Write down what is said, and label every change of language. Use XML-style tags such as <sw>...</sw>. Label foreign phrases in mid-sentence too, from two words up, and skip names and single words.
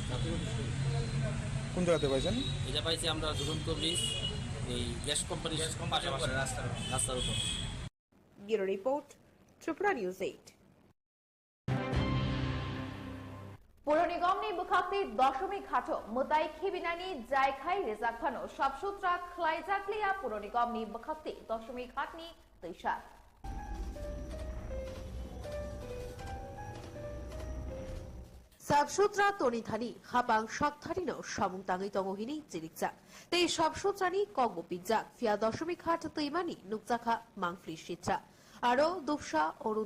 <bn>কোন জায়গাতে পাইছেন এটা পাইছি আমরা ঝুলন্ত ব্রিজ এই গ্যাস কোম্পানি পাশাপাশি রাস্তার উপর</bn> <en>Bureau Report, Tripura News 8.</en> <trp>পৌর নিগমনি বুখাক্তি দশমিক ঘাটো মুতাই খিবিনানি জায়খাই রেজাখানো সবসূত্রা খ্লাইজাকলিয়া পৌর নিগমনি বুখাক্তি দশমিক ঘাটনি তৈশা সাবসুত্রা তনিথানি হাবাং সবথারিনো সামুংতাঙি তঙ্গহিনি জিরিকজাক তেই সবসুত্রানি কগবিজাক ফিয়া দশমিক ঘাট তৈমানি নুকজাখা মাংফ্লি শিত্রা আরো দুপসা অরু</trp>